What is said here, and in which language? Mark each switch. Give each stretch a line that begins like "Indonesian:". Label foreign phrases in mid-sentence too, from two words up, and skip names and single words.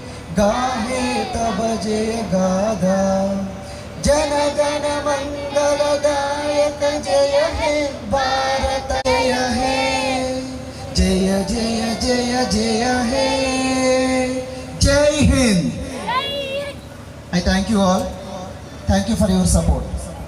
Hindi: गाहे तब जय गाधा जन गण मंगलदायक जय हे भारत जय हे जय जय जय जय हे जय हिंद.
English: I thank you all. Thank you for your support.